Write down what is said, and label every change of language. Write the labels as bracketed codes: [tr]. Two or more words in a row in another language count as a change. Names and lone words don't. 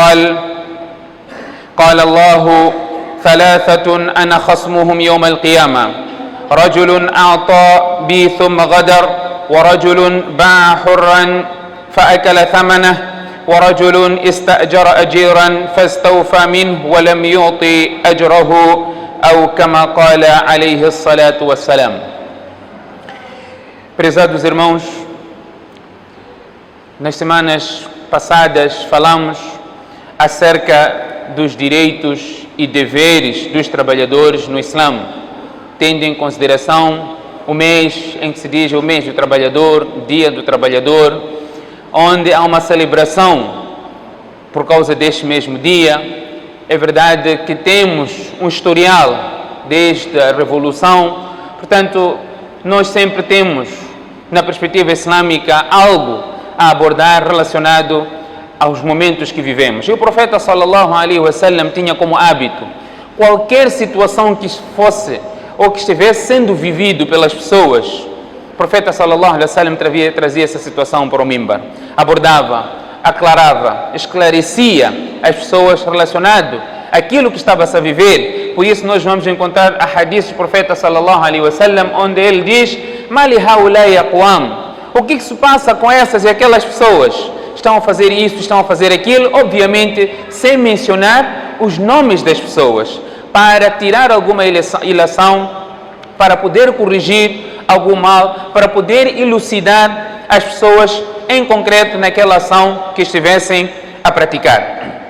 [ar] قال الله ثلاثة أنا خصمهم يوم القيامة رجل أعطى بي ثم غدر ورجل باع حرا فأكل ثمنه ورجل استأجر أجيرا فاستوفى منه ولم يعطي أجره أو كما قال عليه الصلاة والسلام. [pt] Prezados irmãos, nas semanas passadas falamos acerca dos direitos e deveres dos trabalhadores no Islã, tendo em consideração o mês em que se diz o mês do trabalhador, Dia do Trabalhador, onde há uma celebração por causa deste mesmo dia. É verdade que temos um historial desde a Revolução, portanto, nós sempre temos, na perspectiva islâmica, algo a abordar relacionado aos momentos que vivemos. E o profeta [ar] صلى الله عليه وسلم [pt] tinha como hábito, qualquer situação que fosse ou que estivesse sendo vivido pelas pessoas, o profeta [ar] صلى الله عليه وسلم [pt] trazia essa situação para o mimbar, abordava, aclarava, esclarecia as pessoas relacionado àquilo que estava-se a viver. Por isso nós vamos encontrar a hadith do profeta [ar] صلى الله عليه وسلم, [pt] onde ele diz: [ar] "ما بال هؤلاء أقوام", [pt] o que se passa com essas e aquelas pessoas? Estão a fazer isso, estão a fazer aquilo, obviamente sem mencionar os nomes das pessoas, para tirar alguma ilação, para poder corrigir algum mal, para poder elucidar as pessoas em concreto naquela ação que estivessem a praticar.